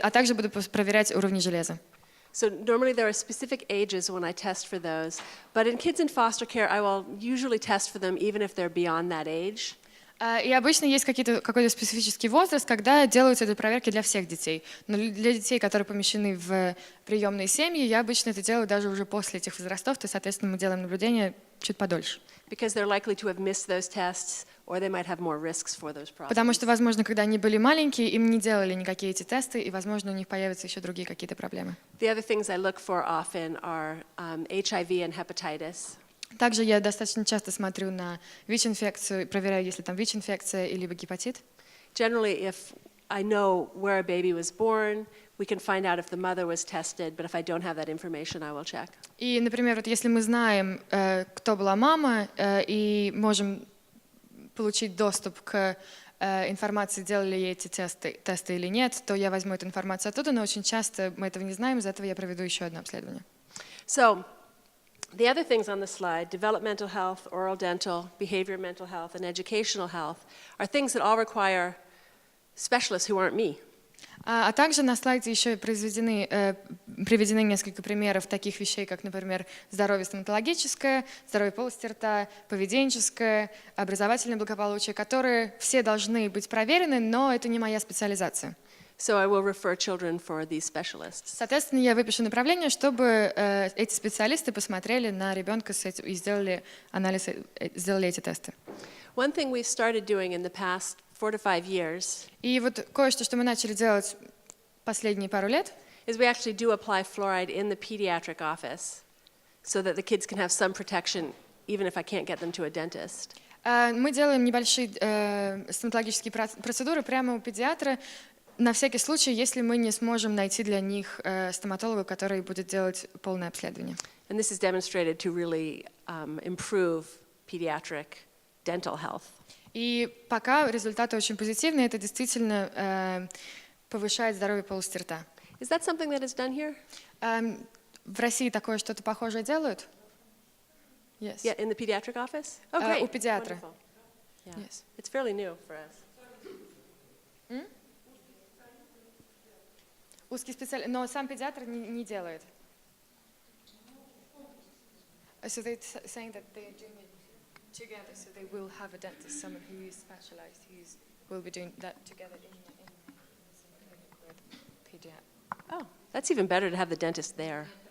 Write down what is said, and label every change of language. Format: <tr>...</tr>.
<ru>А также буду проверять уровни железа.</ru> <en>So normally there are specific ages when I test for those, but in kids in foster care, I will usually test for them even if they're beyond that age.</en> <ru>И обычно есть какой-то специфический возраст, когда делаются эти проверки для всех детей. Но для детей, которые помещены в приемные семьи, я обычно это делаю даже уже после этих возрастов, то есть, соответственно, мы делаем наблюдение чуть подольше.</ru> <en>Because they're likely to have missed those tests, or they might have more risks for those problems.</en> <ru>Потому что, возможно, когда они были маленькие, им не делали никакие эти тесты, и, возможно, у них появятся еще другие какие-то проблемы.</ru> <en>The other things I look for often are HIV and hepatitis.</en> <ru>Также я достаточно часто смотрю на ВИЧ-инфекцию, проверяю, есть ли там ВИЧ-инфекция или гепатит.</ru> <en>Generally, if I know where a baby was born, we can find out if the mother was tested, but if I don't have that information, I will check.</en> <ru>И, например, вот если мы знаем, кто была мама, и можем получить доступ к информации, делали ли эти тесты или нет, то я возьму эту информацию оттуда, но очень часто мы этого не знаем, из-за этого я проведу еще одно обследование.</ru> <en>So, the other things on the slide, developmental health, oral dental, behavior mental health, and educational health, are things that all require specialists who aren't me.</en> <ru>А также на слайде еще приведены несколько примеров таких вещей, как, например, здоровье стоматологическое, здоровье полости рта, поведенческое, образовательное благополучие, которые все должны быть проверены, но это не моя специализация.</ru> <en>So I will refer children for these specialists.</en> <ru>Соответственно, я выпишу направление, чтобы эти специалисты посмотрели на ребенка и сделали анализ, сделали эти тесты.</ru> <en>One thing we've started doing in the past 4 to 5 years</en> <ru>И вот кое-что, что мы начали делать последние пару лет,</ru> <en>is we actually do apply fluoride in the pediatric office so that the kids can have some protection even if I can't get them to a dentist.</en> <ru>Мы делаем небольшие стоматологические процедуры прямо у педиатра, на всякий случай, если мы не сможем найти для них стоматолога, который будет делать полное обследование.</ru> <en>And this is demonstrated to really improve pediatric dental health.</en> <ru>И пока результаты очень позитивные, это действительно повышает здоровье полости рта.</ru> <en>Is that something that is done here?</en> <ru>В России такое что-то похожее делают?</ru> <en>Yes. Yeah, in the pediatric office? Oh, great.</en> <ru>У педиатра.</ru> <en>Wonderful. Yeah. Yes. It's fairly new for us.</en> <ru>Узкий специалист, но сам педиатр не делает.</ru> <en>So they're saying that they're doing it together, so they will have a dentist, someone who is specialized, will be doing that together in with pediatric. Oh, that's even better to have the dentist there.</en>